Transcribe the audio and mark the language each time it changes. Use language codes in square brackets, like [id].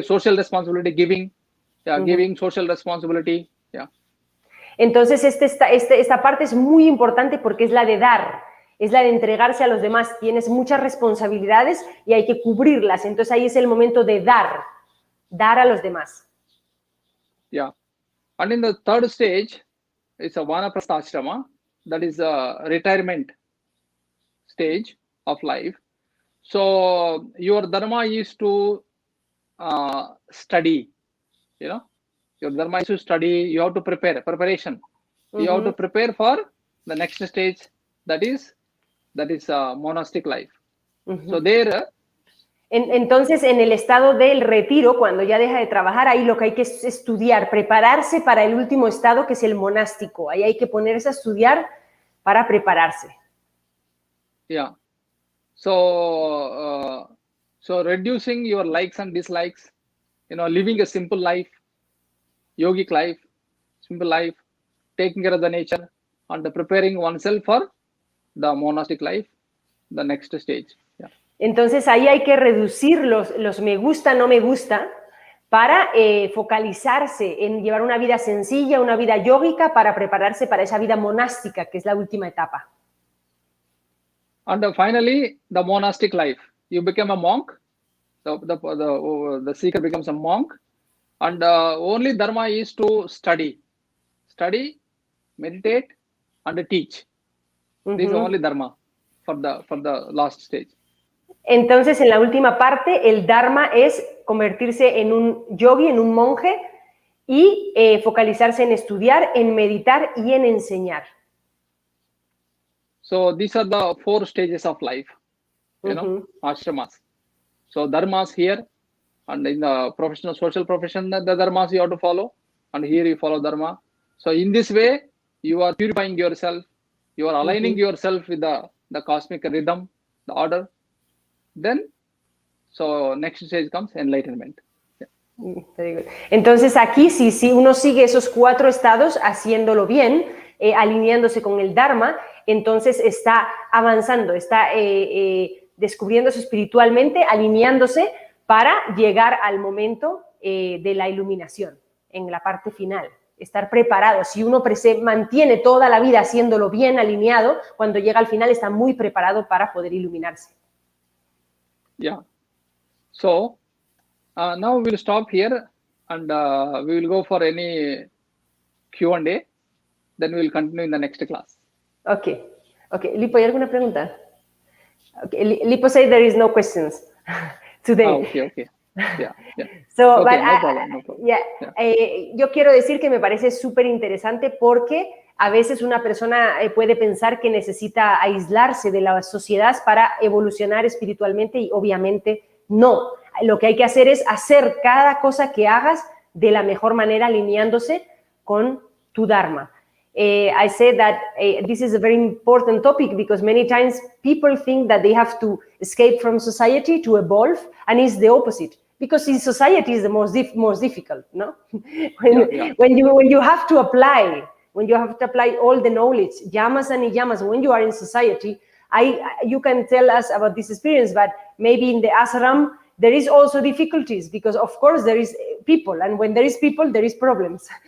[en] Yes, social responsibility, giving. Yeah, giving, social responsibility. Yeah. [es] Entonces, esta parte es muy importante porque es la de dar, es la de entregarse a los demás. Tienes muchas responsabilidades y hay que cubrirlas. Entonces, ahí es el momento de dar a los demás. Yeah. [en] And in the third stage, it's a vanaprastha ashrama. That is a retirement stage of life. So your Dharma is to study, you know. Your Dharma is to study. You have to preparation. You have to prepare for the next stage. That is monastic life. So there. [es] Entonces, en el estado del retiro, cuando ya deja de trabajar, ahí lo que hay que es estudiar, prepararse para el último estado, que es el monástico. Ahí hay que ponerse a estudiar para prepararse. Yeah. [en] So reducing your likes and dislikes, you know, living a simple life, yogic life, simple life, taking care of the nature, and preparing oneself for the monastic life, the next stage. Yeah. [es] Entonces ahí hay que reducir los me gusta, no me gusta, para focalizarse en llevar una vida sencilla, una vida yógica, para prepararse para esa vida monástica, que es la última etapa. [en] And finally, the monastic life. You become a monk. The seeker becomes a monk, And only dharma is to study, meditate, and teach. This is only dharma for the last stage. [es] Entonces, en la última parte, el dharma es convertirse en un yogi, en un monje, y focalizarse en estudiar, en meditar y en enseñar. [en] So these are the 4 stages of life, you know, ashramas. So dharmas here, and in the professional, social profession, the dharmas you have to follow, and here you follow dharma. So in this way, you are purifying yourself, you are aligning yourself with the cosmic rhythm, the order. Then, so next stage comes enlightenment. Very good. [es] Entonces aquí, si uno sigue esos 4 estados haciéndolo bien, alineándose con el Dharma, entonces está avanzando, está descubriéndose espiritualmente, alineándose para llegar al momento de la iluminación, en la parte final. Estar preparado. Si uno mantiene toda la vida haciéndolo bien alineado, cuando llega al final está muy preparado para poder iluminarse. Yeah. [en] So, now we will stop here, and we will go for any Q&A. Then we will continue in the next class. Okay. [es] Lipo, ¿hay alguna pregunta? Okay. [en] Lipo said there is no questions today. Okay. Yeah. So, okay, but no problem. Yeah. [es] Yo quiero decir que me parece súper interesante porque a veces una persona puede pensar que necesita aislarse de la sociedad para evolucionar espiritualmente y obviamente no. Lo que hay que hacer es hacer cada cosa que hagas de la mejor manera alineándose con tu Dharma. [en] I said that this is a very important topic because many times people think that they have to escape from society to evolve, and it's the opposite. Because in society is the most difficult, no? When you have to apply all the knowledge, yamas and niyamas, when you are in society, you can tell us about this experience, but maybe in the ashram, there is also difficulties because, of course, there is people, and when there is people, there is problems.